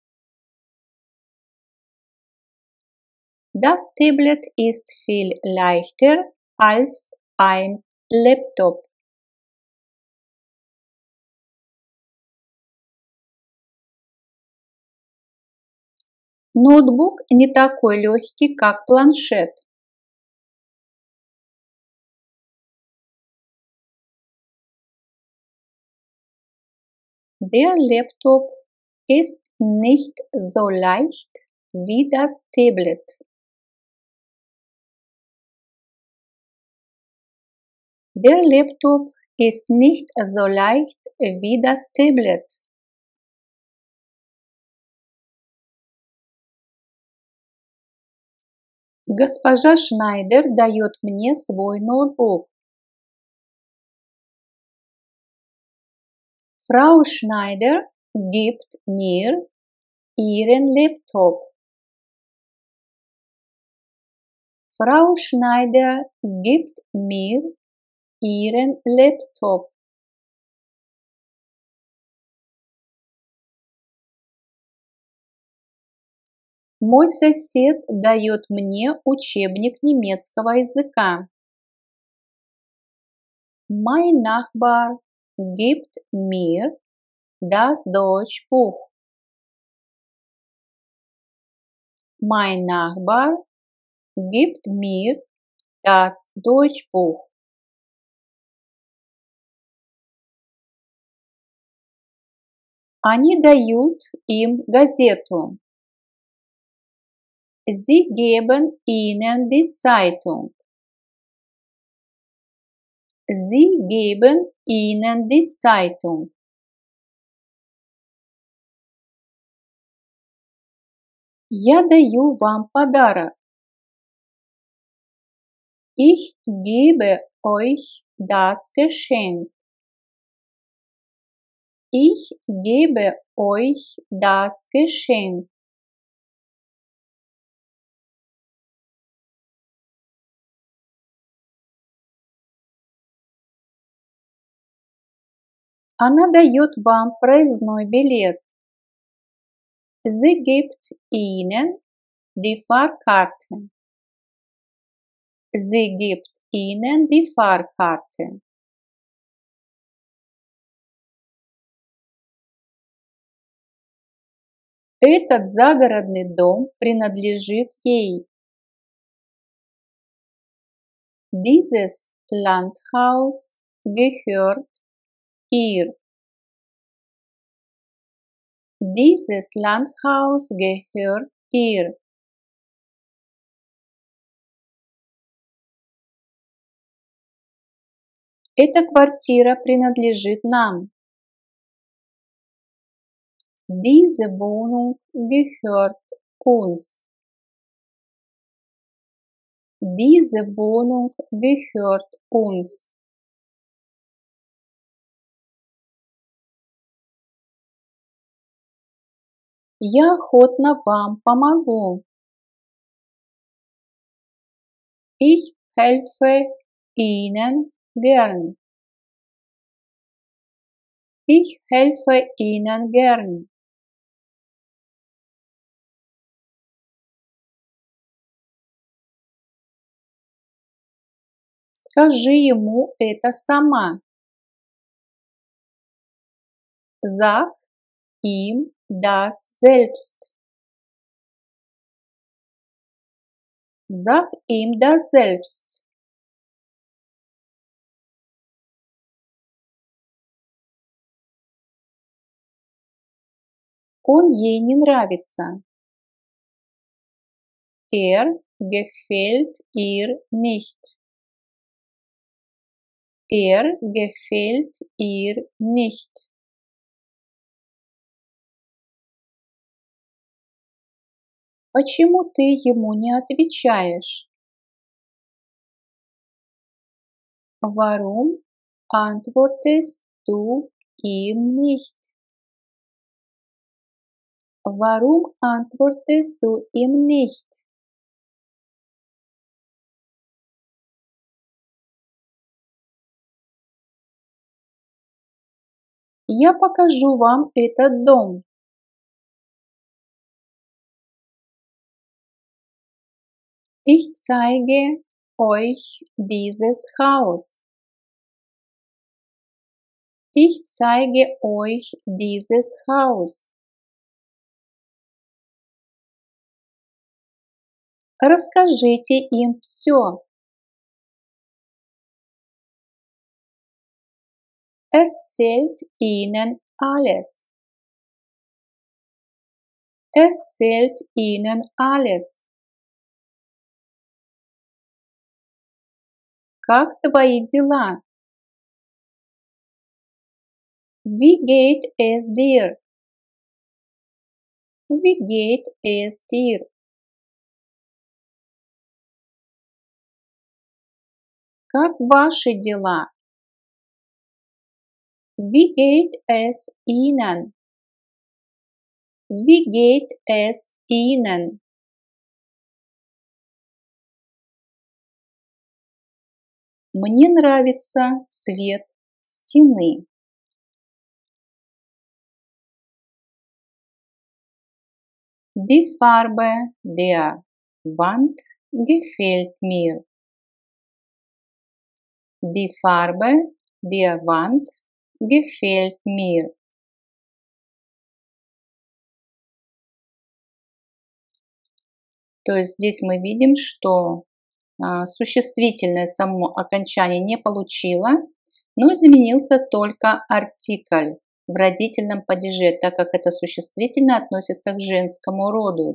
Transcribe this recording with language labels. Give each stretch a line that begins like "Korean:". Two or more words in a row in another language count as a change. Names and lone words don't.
German: Das Tablet ist viel leichter als ein Laptop.
Russian: Ноутбук не такой легкий, как планшет.
German: Der Laptop ist nicht so leicht wie das Tablet. Der Laptop ist nicht so leicht wie das Tablet.
Russian: Госпожа Шнайдер дает мне свой ноутбук.
German: Frau Schneider gibt mir ihren Laptop. Frau Schneider gibt mir ihren Laptop.
Russian: Мой сосед дает мне учебник немецкого языка.
German: Mein Nachbar gibt mir das Deutschbuch. Mein Nachbar gibt mir das Deutschbuch.
Russian: Они дают им газету.
German: Sie geben ihnen die Zeitung. Sie geben ihnen die Zeitung.
Russian: Я даю вам подарок.
German: Ich gebe euch das Geschenk. Ich gebe euch das Geschenk.
Russian: Она дает вам проездной билет.
German: Sie gibt ihnen die Fahrkarte. Sie gibt ihnen die Fahrkarte.
Russian: Этот загородный дом принадлежит ей.
German: Dieses Landhaus gehört ihr. Dieses Landhaus gehört ihr.
Russian: Эта квартира принадлежит нам.
German: Diese Wohnung gehört uns. Diese Wohnung gehört uns.
Russian: Я охотно вам помогу.
German: Ich helfe Ihnen gern. Ich helfe Ihnen gern.
Russian: Скажи ему это сама.
German: Sag ihm das selbst. Sag ihm das selbst.
Russian: Он ей не нравится.
German: Gefällt ihr nicht. Gefällt ihr nicht.
Russian: Почему ты ему не отвечаешь?
German: Warum antwortest du ihm nicht? Warum antwortest du ihm nicht?
Russian: Я покажу вам этот дом.
German: Ich zeige euch dieses Haus. Ich zeige euch dieses Haus.
Russian: Расскажите им все.
German: Erzählt ihnen alles. Erzählt ihnen alles.
Russian: Как твои дела?
German: Wie geht es dir? Wie geht es dir?
Russian: Как ваши дела?
German: Wie geht es Ihnen? Wie geht es Ihnen?
Russian: Мне нравится цвет стены.
German: Die Farbe der Wand gefällt mir. Die Farbe der Wand gefällt mir.
Russian: То есть здесь мы видим, что существительное само окончание не получило, но изменился только артикль в родительном падеже, так как это существительное относится к женскому роду.